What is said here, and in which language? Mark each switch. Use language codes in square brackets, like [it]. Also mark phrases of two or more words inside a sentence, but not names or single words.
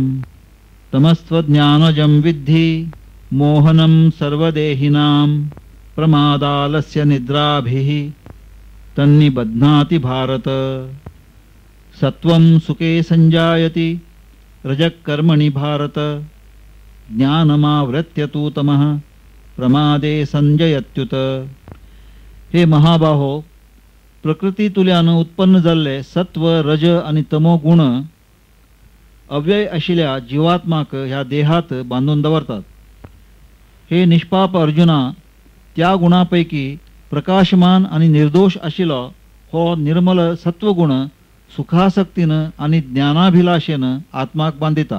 [sa] तमस्त्वज्ञानजं विद्धि मोहनं सर्वदेहिनां प्रमादालस्य निद्राभिः तन्निबध्नाति भारत। सत्वं सुखे संजायति रजः कर्मणि भारत ज्ञानमावृत्य तु तमः प्रमादे संजयत्युत। [kok] हे महाबाहो, प्रकृती तुल्यान उत्पन्न जाल्ले सत्व, रज आणि तमो गुण अव्यय आशिल्ल्या जीवात्माक ह्या देहात बांधून दवरतात। हे निष्पाप अर्जुना, त्या गुणापैकी प्रकाशमान आणि निर्दोष आशिल्लो हो निर्मल सत्वगुण सुखासक्तीन आणि ज्ञानाभिलाषेन आत्माक बांधिता।